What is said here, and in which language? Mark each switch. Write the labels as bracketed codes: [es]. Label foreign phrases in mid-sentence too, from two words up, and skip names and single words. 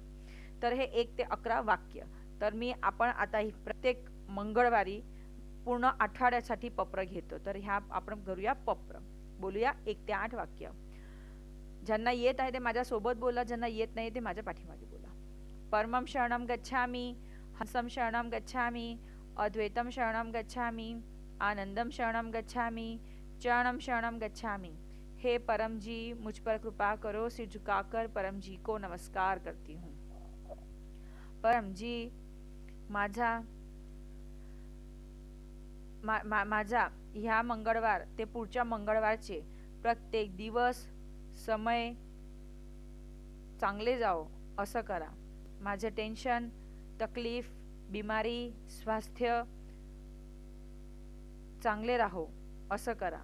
[mr] तर हे 1 ते 11 वाक्य. तर आपण आता ही प्रत्येक मंगळवारी पूर्ण आठवड्यासाठी पप्र घेतो. तर ह्या आपण करूया पप्र. बोलूया 1 ते 8 वाक्य. ज्यांना येत आहे ते माझ्या सोबत बोला, ज्यांना येत नाही ते माझ्या पाठीमागे बोला. [sa] परमं शरणं गच्छामि, हंसं शरणं गच्छामि, अद्वैतं शरणं गच्छामि, आनंदं शरणं गच्छामि, चरणं शरणं गच्छामि. [hi] हे परम जी, मुझ पर कृपा करो, सिर झुकाकर परम जी को नमस्कार करती हूँ. [mr] परम जी, माझा ह्या मंगळवार ते पुढच्या मंगळवारचे प्रत्येक दिवस समय चांगले जाओ असं करा. माझे टेन्शन, तकलीफ, बिमारी, स्वास्थ्य चांगले राहो असं करा.